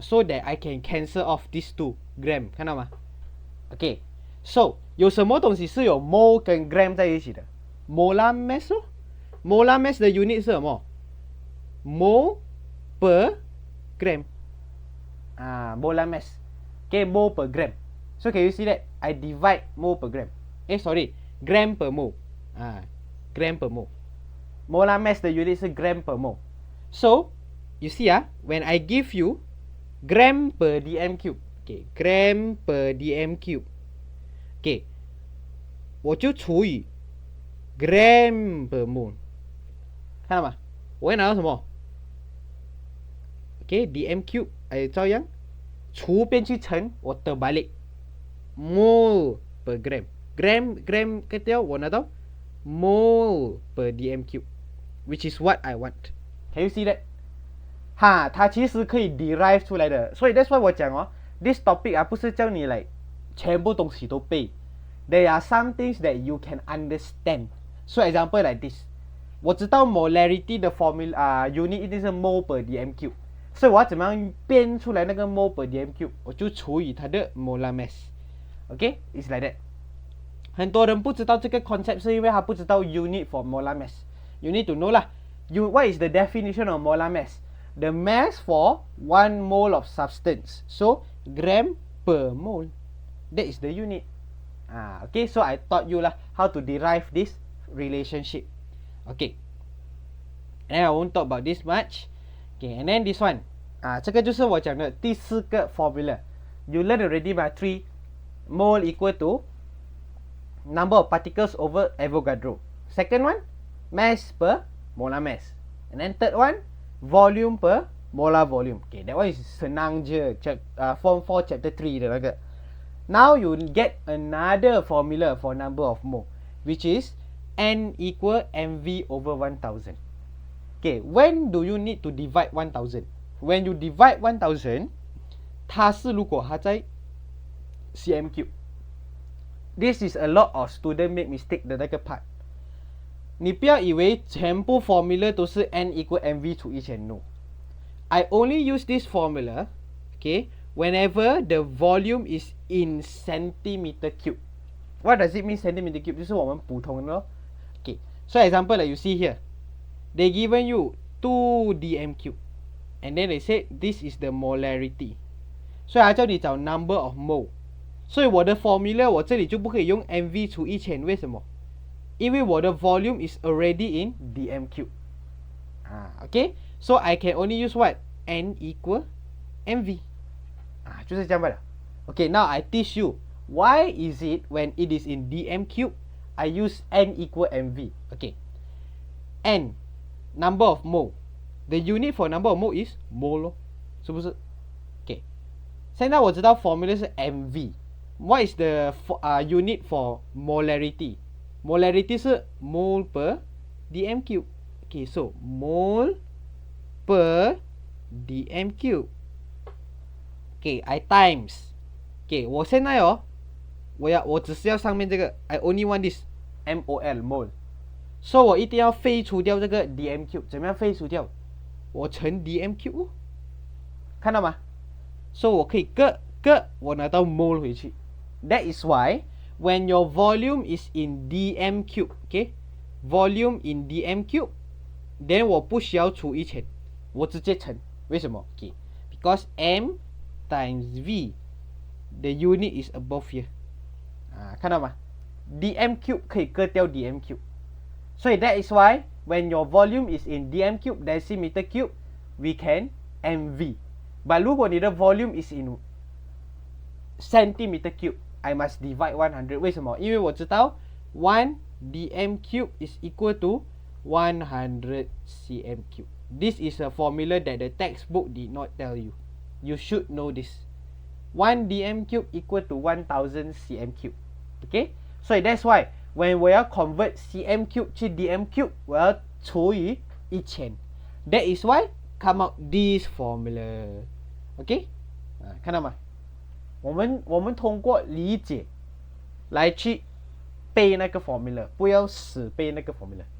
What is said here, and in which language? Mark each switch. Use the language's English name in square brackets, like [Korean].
[English] so that I can cancel off these 2 gram， [Chinese] 看到吗？ Okay， so 有什么东西是有 mole 跟 gram 在一起的？ [English] molar mass molar mass 的 unit [Chinese] 是什么？ [English] mole per gram。 molar mass。 Okay， mole per gram。 So can you see that I divide mole per gram? Sorry, gram per mole. Gram per mole. Molar mass 的 unit 是 gram per mole. So you see when I give you gram per dm cube, okay, gram per dm cube, okay， [Chinese] 我就除以 [English] gram per mole， [Chinese] 看到吗？我会拿到什么？ [English] Okay, dm cube [Chinese] 照样除边去乘，我 [Malay] terbalik [English] mole per gram。 gram [Chinese] 掉我拿到 [English] mole per dm cube, which is what I want. Can you see that？ [Chinese] 它其实可以 derive 出来的。所以 [English] that's why [Chinese] 我讲 [English] this topic [Chinese] 不是叫你来全部东西都背。 [English] There are some things that you can understand. So example like this， [Chinese] 我知道 [English] molarity 的 formula unit [Chinese] 一定是 [English] mole per dm cube， [Chinese] 所以我要怎么样编出来那个 [English] mole per dm cube？ [Chinese] 我就除以它的 [English] molar mass。Okay， it's like that。 [Chinese] 很多人不知道这个 concept 是因为他不知道 [English] unit for molar mass。 You need to know lah, what is the definition of molar mass? The mass for 1 mole of substance. So gram per mole, that is the unit. Okay, so I taught you [Malay] lah [English] how to derive this relationship. Okay, and I won't talk about this much. Okay, and then this one [Chinese] 这个就是我讲的第4个 [English] formula. You learn already by 3 mole equal to number of particles over Avogadro. Second one, mass per molar mass. And then third one, volume per molar volume. Okay, that one is [Malay] senang je. [English] Form 4 chapter 3 [Chinese] 的那个。 [English] Now you get another formula for number of mole, which is N equal mv over 1000. Okay, when do you need to divide 1000? When you divide 1000, [Chinese] 它是如果它在 [English] cm cube. This is a lot of student make mistake [Chinese] 的那个 [English] part. [Chinese] 你不要以为全部 formula 都是 N equal mv 除以前 [English] no. I only use this formula, okay, whenever the volume is in centimeter cube. What does it mean centimeter cube? [Chinese] 就是我们普通的咯。 [English] Okay, so example like you see here, they given you 2 dm cube, and then they said this is the molarity. [Chinese] 所以它叫你找 number of mole. 所以我的 formula 我这里就不可以用 mv 除以1000，为什么？因为我的 [English] volume is already in dm cube. Okay, so I can only use what? N equal mv. [Chinese] 就是这样罢了。 [English] Okay, now I teach you why is it when it is in dm cube I use N equal mv. Okay, N number of mole. The unit for number of mole is mole [Chinese] 是不是？ [English] Okay, [Chinese] 现在我知道 [English] formula 是 mv. What is the unit for molarity? Molarity [Chinese] 是 [English] mole per dm cube. Okay, so mole per dm cube. Okay, I times. Okay, [Chinese] 我现在我只是要上面这个 [English] I only want this mol mole. [Chinese] So 我一定要废除掉这个 dm cube. 怎么样废除掉？我乘 dm cube 看到吗？ [English] So [Chinese] 我可以我拿到 mole 回去。 [English] That is why when your volume is in dm cube, okay, volume in dm cube, then [Chinese] 我不需要除以1000，我直接乘。为什么？ [English] Okay, because m times v, the unit is above here. [Chinese] 看到吗？ [English] dm cube [Chinese] 可以割掉 [English] dm cube. [Chinese] 所以 [English] that is why when your volume is in dm cube decimeter cube, we can mv. But [Chinese] 如果你的 [English] volume is in centimeter cube, I must divide 100. [Chinese] 为什么？因为我知道 [English] 1 dm cube is equal to 100 cm cube. This is a formula that the textbook did not tell you. You should know this. 1 dm cube equal to 1000 cm cube. Okay? So that's why when [Chinese] 我要 [English] convert cm cube [Chinese] 去 [English] dm cube, [Chinese] 我要除以1000. [English] That is why come out this formula. Okay? [Chinese] 看到吗？我们通过理解来去背那个 [English] formula， [Chinese] 不要死背那个 formula.